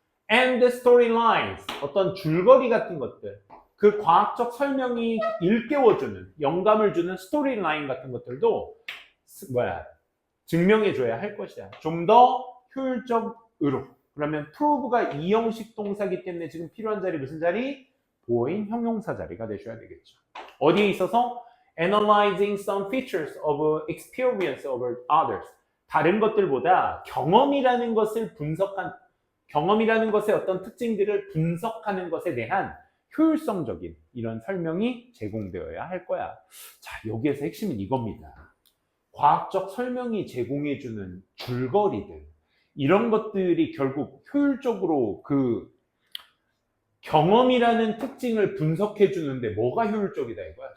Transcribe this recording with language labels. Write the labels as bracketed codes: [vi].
[en] and storylines, [ko] 어떤 줄거리 같은 것들, 그 과학적 설명이 일깨워주는, 영감을 주는 스토리라인 같은 것들도 증명해줘야 할 것이야. 좀 더 효율적으로. 그러면 prove가 이형식 동사이기 때문에 지금 필요한 자리 무슨 자리? 보어인 형용사 자리가 되셔야 되겠죠. 어디에 있어서? [en] Analyzing some features of experience over others. [ko] 다른 것들보다 경험이라는 것을 경험이라는 것의 어떤 특징들을 분석하는 것에 대한 효율성적인 이런 설명이 제공되어야 할 거야. 자, 여기에서 핵심은 이겁니다. 과학적 설명이 제공해주는 줄거리들, 이런 것들이 결국 효율적으로 그 경험이라는 특징을 분석해 주는데 뭐가 효율적이다 이거야?